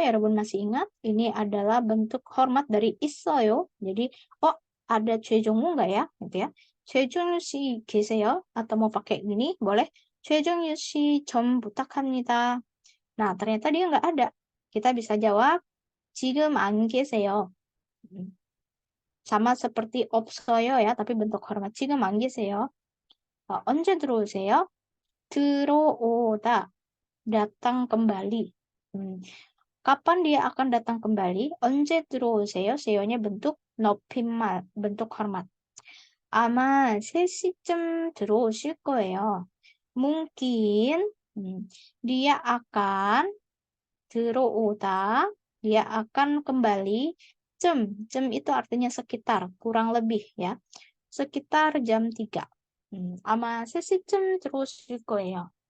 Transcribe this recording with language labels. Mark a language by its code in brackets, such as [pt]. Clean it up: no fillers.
[id] 여러분 masih ingat? Ini adalah bentuk hormat dari 있어요. Jadi, ada 최종우 nggak ya? Gitu ya. [ko] 최종우 씨 계세요? [id] Atau mau pakai gini, boleh. [ko] 최종우 씨 좀 부탁합니다. [id] Nah, ternyata dia nggak ada. Kita bisa jawab, [ko] 지금 안 계세요. [id] Sama seperti 없어요 ya, tapi bentuk hormat. [ko] 지금 안 계세요. 언제 들어오세요? 들어오다. [id] Datang kembali. Kapan dia akan datang kembali? [ko] 언제 들어오세요? [id] 세요nya bentuk 높임말, bentuk hormat. [ko] 아마 3시쯤 들어오실 거예요. [id] Mungkin dia akan 들어오다, dia akan kembali. Jem itu artinya sekitar, kurang lebih ya. Sekitar jam 3. [ko] 아마 3시쯤 들어오실 거예요.